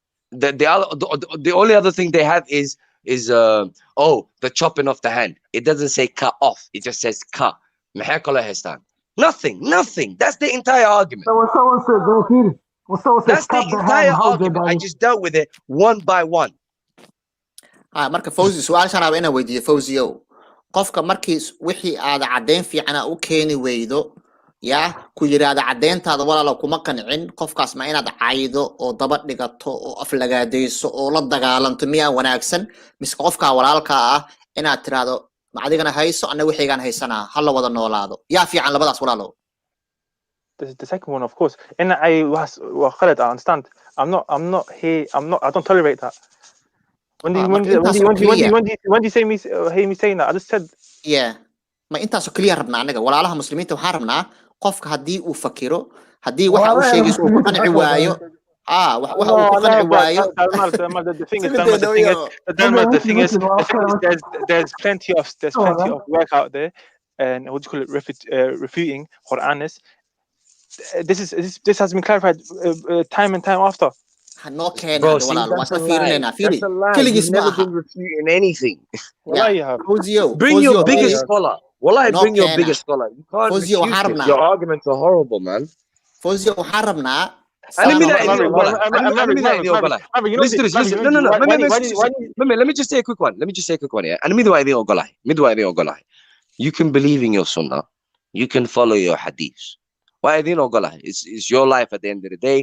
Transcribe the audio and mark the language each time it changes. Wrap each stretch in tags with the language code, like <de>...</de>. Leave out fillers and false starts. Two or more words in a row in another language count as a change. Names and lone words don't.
<en>The only other thing they have is the chopping off the hand. It doesn't say cut off. It just says cut. Nothing. That's the entire argument. That's the entire argument. I just dealt with it one by one.</en> <so>Marka Fawzi su'aashan aan weydiiyo Fawziyo. Qofka markii wixii aad cadeyn fiican u keeni weydo ya ku yiraahdo cadeyntaada walaalo kuma qancin qofkaas ma inaad caydo oo daba dhigato oo af lagaadeyso oo la dagaalanto miya wanaagsan mise qofka walaalka ah inaad tiraahdo ma adigana hayso ana wixiigan haysana hal la wada noolaado yaa fiican labadaas walaalo.</so> <en>The second one, of course. And I Khalid, I understand. I don't tolerate that. When do you say me hear me saying that? I just said yeah.</en> <so>Ma intaas oo kaliya rabnaa anaga walaalaha muslimiinta waxaan rabnaa qofka hadii uu fakiro hadii waxa uu sheegayso uu qanci waayo waxa uu ku qanci waayo.</so> <en>The thing is there's plenty of work out there, and what do you call it, refuting Quranis. This has been clarified time and time after. Bro, see, that's a lie. That's a lie. You've never been refuting anything. Bring your biggest scholar. Bring your biggest scholar. You can't refute it. Your arguments are horrible, man.</en> <so>Fawzi waxaan rabnaa</so> <en>let me just say a quick one. Yeah. You can believe in your sunnah. You can follow your hadiths. It's your life at the end of the day.</en>